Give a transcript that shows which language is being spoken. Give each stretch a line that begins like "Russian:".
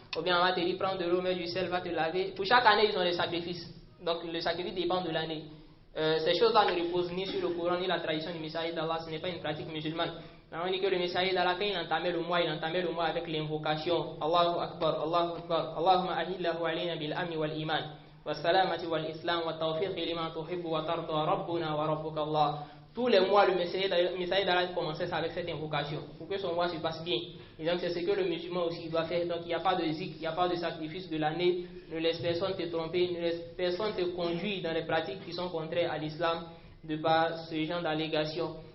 French: Ou bien on va te dire prends de l'eau, mets du sel, va te laver. Pour chaque année ils ont des sacrifices. Donc le sacrifice dépend de l'année. Ces choses-là ne reposent ni sur le Coran ni la tradition du messager d'Allah. Ce n'est pas une pratique musulmane. On dit que le messager d'Allah, quand il entamait le mois avec l'invocation Allahu Akbar, Allahu Akbar,
Arabic: Allahumma ahillahu alayna bil amni wal iman. والسلامة والإسلام والتوفيق لما تحب وترضى ربنا وربك الله.
French: Tous les mois, le messager d'Allah commençait avec cette invocation pour que son mois se passe bien. Et donc, c'est ce que le musulman aussi doit faire. Donc, il n'y a pas de zikr, il n'y a pas de sacrifice de l'année. Ne laisse personne te tromper, ne laisse personne te conduire dans les pratiques qui sont contraires à l'islam de par ce genre d'allégations.